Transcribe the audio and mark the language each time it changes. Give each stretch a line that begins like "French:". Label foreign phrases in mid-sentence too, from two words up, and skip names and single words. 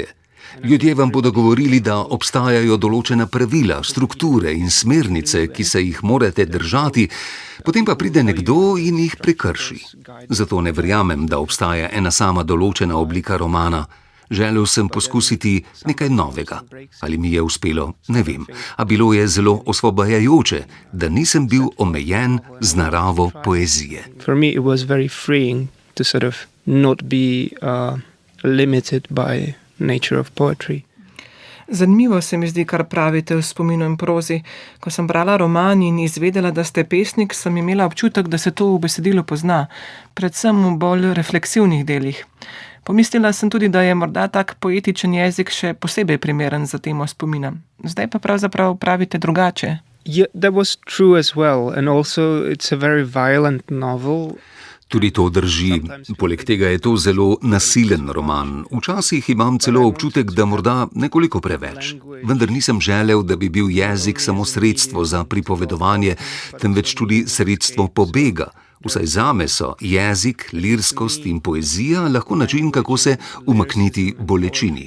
Slovenian: Ljudje vam bodo govorili, da obstajajo določena pravila, strukture in smernice, ki se jih morate držati, potem pa pride nekdo in jih prekrši. Zato ne verjamem, da obstaja ena sama določena oblika romana. Želel sem poskusiti nekaj novega. Ali mi je uspelo, ne vem. A bilo je zelo osvobajajoče, da nisem bil omejen z naravo poezije.
English: For me it was very freeing to sort of not be limited by nature of poetry.
Slovenian: Zanimivo se mi zdi, kar pravite v spominu in prozi. Ko sem brala roman in izvedela, da ste pesnik, sem imela občutek, da se to v besedilu pozna, predvsem v bolj refleksivnih delih. Pomislila sem tudi, da je morda tak poetičen jezik še posebej primeren za temo spomina. Zdaj pa pravzaprav pravite drugače.
English: Yeah, that was true as well. And also it's a very violent novel.
Slovenian: Tudi to drži. Poleg tega je to zelo nasilen roman. Včasih imam celo občutek, da morda nekoliko preveč. Vendar nisem želel, da bi bil jezik samo sredstvo za pripovedovanje, temveč tudi sredstvo pobega. Vsaj zame so jezik, lirskost in poezija lahko način, kako se umakniti bolečini.